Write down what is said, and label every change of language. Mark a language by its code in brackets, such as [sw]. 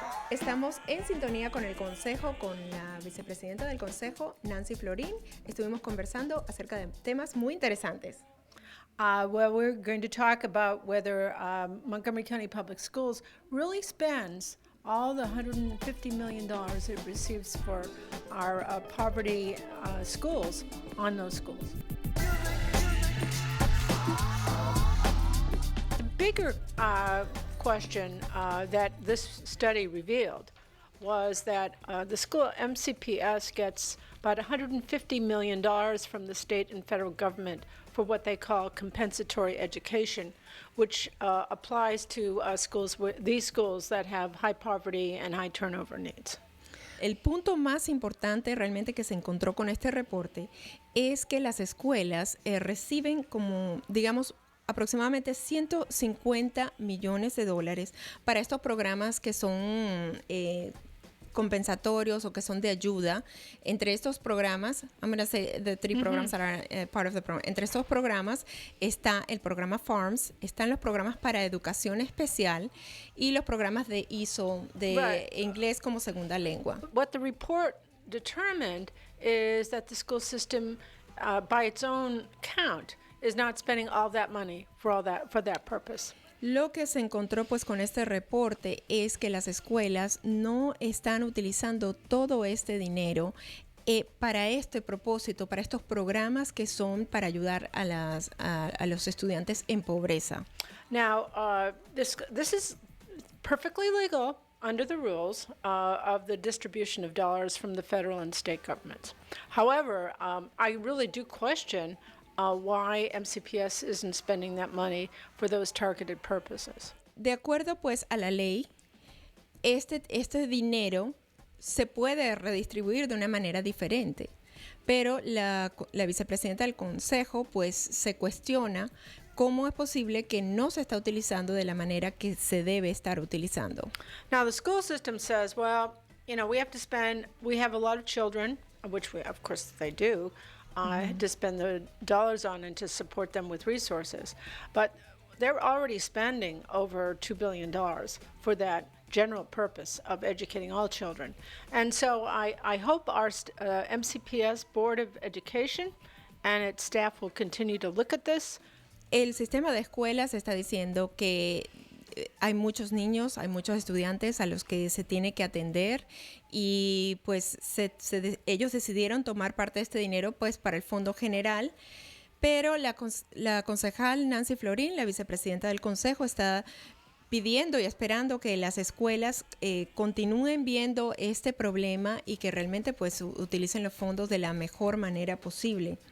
[es] Estamos en sintonía con el Consejo, con la vicepresidenta del Consejo, Nancy Florín. Estuvimos conversando acerca de temas muy interesantes. [en] Well, we're going to talk about whether Montgomery County Public Schools really spends all the $150 million it receives for our poverty schools on those schools. The bigger question that this study revealed was that the school MCPS gets about $150 million from the state and federal government for what they call compensatory education, which applies to these schools that have high poverty and high turnover needs. [es] El punto más importante realmente que se encontró con este reporte es que las escuelas reciben como, digamos, aproximadamente 150 millones de dólares para estos programas que son compensatorios o que son de ayuda. Entre estos programas, [en] I'm going to say the three programs that are part of the program. [es] Entre estos programas está el programa FARMS, están los programas para educación especial y los programas de ISO, de inglés como segunda lengua. [en] What the report determined is that the school system, by its own count, is not spending all that money for that purpose. [es] Lo que se encontró pues con este reporte es que las escuelas no están utilizando todo este dinero para este propósito, para estos programas que son para ayudar a los estudiantes en pobreza. [en] Now, this is perfectly legal under the rules of the distribution of dollars from the federal and state governments. However, I really do question why MCPS isn't spending that money for those targeted purposes. [es] De acuerdo pues a la ley, este dinero se puede redistribuir de una manera diferente, pero la vicepresidenta del Consejo pues se cuestiona cómo es posible que no se está utilizando de la manera que se debe estar utilizando. [en] Now the school system says, well, we have a lot of children, which of course they do, to spend the dollars on and to support them with resources. But they're already spending over $2 billion for that general purpose of educating all children. And so I hope our MCPS Board of Education and its staff will continue to look at this. [es] El sistema de escuelas está diciendo que hay muchos niños, hay muchos estudiantes a los que se tiene que atender y pues ellos decidieron tomar parte de este dinero pues para el fondo general, pero la concejal Nancy Florín, la vicepresidenta del Consejo, está pidiendo y esperando que las escuelas continúen viendo este problema y que realmente pues utilicen los fondos de la mejor manera posible.